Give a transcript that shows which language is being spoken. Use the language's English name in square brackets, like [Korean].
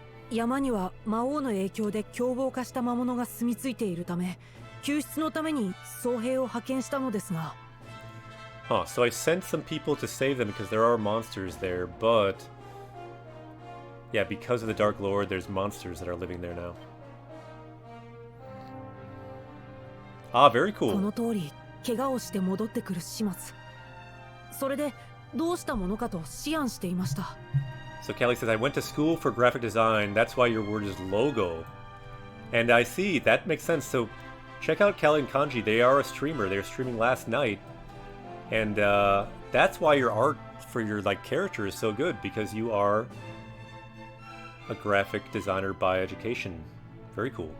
[Japanese] 山には魔王の影響で凶暴化した魔物が住み着いているため救出のために僧兵を派遣したのですが [English] Huh, so I sent some people to save them because there are monsters there, but yeah, because of the Dark Lord, there's monsters that are living there now. Ah, very [Japanese] こ [English] cool. [Japanese] の通り怪我をして戻ってくる始末それでどうしたものかと思案していました [English] So Kelly says, I went to school for graphic design. That's why your word is logo. And I see, that makes sense. So check out Kelly and Kanji. They are a streamer. They were streaming last night. And that's why your art for your character is so good, because you are a graphic designer by education. Very cool.